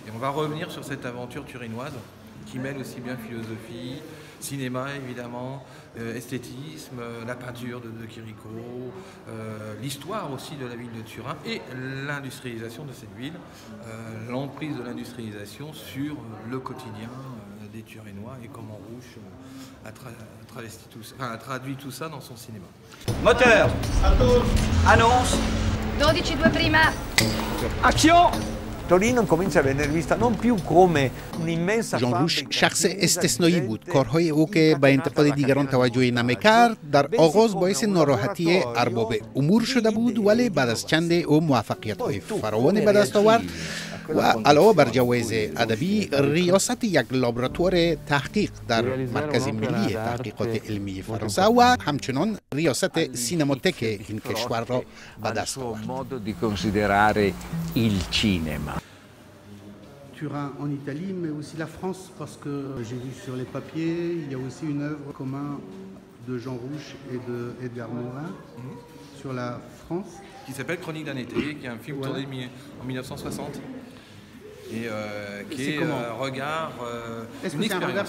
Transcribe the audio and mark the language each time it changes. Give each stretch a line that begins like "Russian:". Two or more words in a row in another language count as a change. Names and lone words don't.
French: Et on va revenir sur cette aventure turinoise qui mêle aussi bien philosophie, cinéma évidemment, esthétisme, la peinture de Chirico, l'histoire aussi de la ville de Turin et l'industrialisation de cette ville, l'emprise de l'industrialisation sur le quotidien des Turinois et comment Rouch a traduit tout ça dans son cinéma. Moteur. Annonce.
Italian: 12-2 prima.
French: Action.
Italian: Torino comincia a venire vista non più come un'immensa
Persian: ژان روش شخص استثنایی بود. کارهای او که به انتقاد دیگران توجهی نمی‌کرد در آغاز باعث ناراحتی ارباب امور شده بود، ولی بعد از چند او موفقیت‌های فراوانی به دست آورد و علاوه بر جوایز ادبی ریاست یک لابراتوار تحقیق در مرکز ملی تحقیقات علمی فرانسه و همچنان ریاست سینماتک این کشور را به دست آورد.
French: Turin en Italie, mais aussi la France, parce que j'ai vu sur les papiers, il y a aussi une œuvre commune de Jean Rouch et de Edgar Morin sur la France. Qui s'appelle Chronique d'un été, qui est un film tourné en 1960 et qui est un regard, une expérience.